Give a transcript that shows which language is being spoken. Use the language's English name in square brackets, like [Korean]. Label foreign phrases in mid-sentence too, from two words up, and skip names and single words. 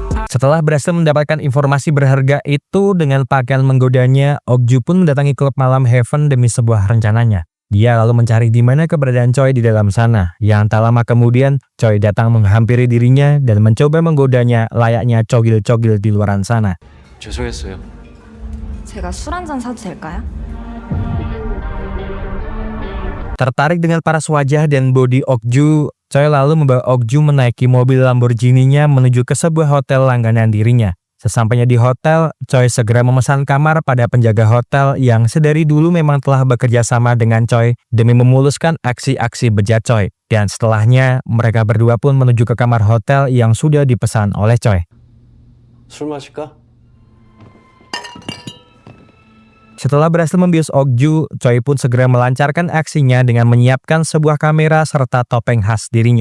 [Indonesian] Setelah berhasil mendapatkan informasi berharga itu dengan pakaian menggodanya, Okju pun mendatangi klub malam Heaven demi sebuah rencananya. Dia lalu mencari di mana keberadaan Choi di dalam sana. Yang tak lama kemudian, Choi datang menghampiri dirinya dan mencoba menggodanya layaknya cogil-cogil di luaran sana. [Korean] 죄송했어요. 제가 술 한 잔 사도 될까요? [Indonesian] Tertarik dengan paras wajah dan bodi Okju, Choi lalu membawa Okju menaiki mobil Lamborghini-nya menuju ke sebuah hotel langganan dirinya. Sesampainya di hotel, Choi segera memesan kamar pada penjaga hotel yang sedari dulu memang telah bekerja sama dengan Choi demi memuluskan aksi-aksi bejat Choi. Dan setelahnya, mereka berdua pun menuju ke kamar hotel yang sudah dipesan oleh Choi. [Korean] 술 마실까? [Indonesian] Setelah berhasil membius Okju, Choi pun segera melancarkan aksinya dengan menyiapkan sebuah kamera serta topeng khas dirinya.